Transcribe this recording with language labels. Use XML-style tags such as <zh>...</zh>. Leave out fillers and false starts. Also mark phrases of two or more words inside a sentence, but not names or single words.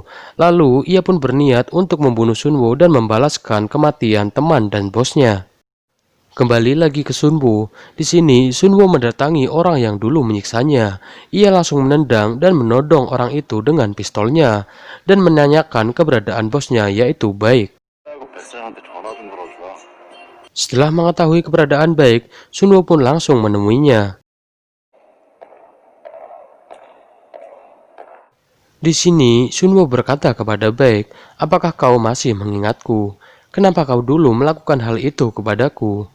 <id>Lalu, ia pun berniat untuk membunuh Sunwo dan membalaskan kematian teman dan bosnya. Kembali lagi ke Sunwo. Di sini, Sunwo mendatangi orang yang dulu menyiksanya. Ia langsung menendang dan menodong orang itu dengan pistolnya dan menanyakan keberadaan bosnya, yaitu Baik.</id> <ko>뱃살한테 전화 좀 걸어줘.</ko> <id>Setelah mengetahui keberadaan Baik, Sunwo pun langsung menemuinya. Di sini, Sunwo berkata kepada Baik, "Apakah kau masih mengingatku? Kenapa kau dulu melakukan hal itu kepadaku?"</id>